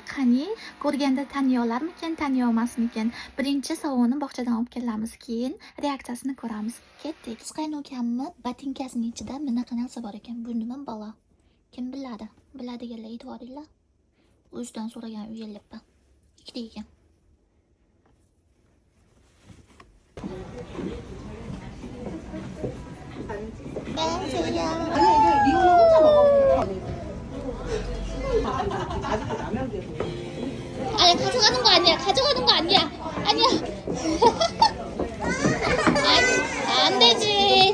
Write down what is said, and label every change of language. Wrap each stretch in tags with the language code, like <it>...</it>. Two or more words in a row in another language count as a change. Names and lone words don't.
<uz>Qani, ko'rganda taniy olarmikin, taniy olmasmikin? Birinchi sovuni bog'chadan olib kelamiz, keyin reaksiyasini ko'ramiz. Ketdik. Siz qaynokamni botinkasining ichida bunaqa narsa bor ekan. Bu nima balo? Kim biladi? Biladiganlar e'tiboringlar. O'zidan so'ragan uyalibman. Ikkita ekan.</uz> <ko>아니 가져가는 거 아니야. 가져가는 거 아니야. 아니야. 안 되지.</ko>